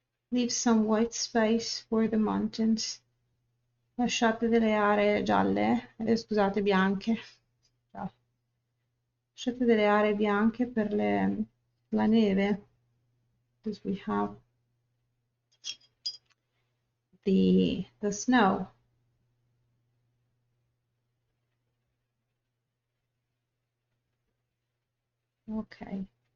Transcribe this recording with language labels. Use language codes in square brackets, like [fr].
[en] Leave some white space for the mountains. [it] Lasciate delle aree gialle, scusate, bianche. Lasciate delle aree bianche per la neve. [en] Because we have the snow. Ok.